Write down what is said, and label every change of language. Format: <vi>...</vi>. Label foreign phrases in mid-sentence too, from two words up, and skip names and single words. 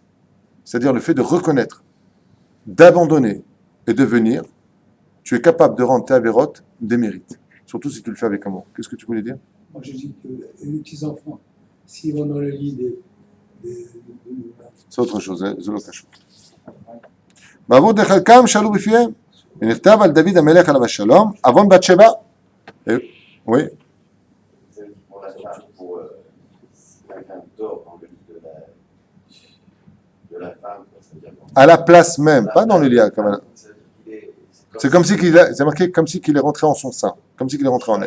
<fr>C'est-à-dire le fait de reconnaître, d'abandonner et de venir, tu es capable de rendre tes avérotes des mérites. Surtout si tu le fais avec amour. Qu'est-ce que tu voulais dire? Moi je dis que les petits-enfants, s'ils vont dans le lit c'est autre chose,</fr> <he>זה לא קשור. בעבור דחלקם שאלו בפיהם, ונכתב על דוד המלך עליו השלום, עוון בת שבע.</he> <fr>Oui. À la place même, pas dans le lit à Kavanah. C'est comme si c'est marqué comme si qu'il est rentré en son sein, comme si qu'il est rentré en elle.</fr>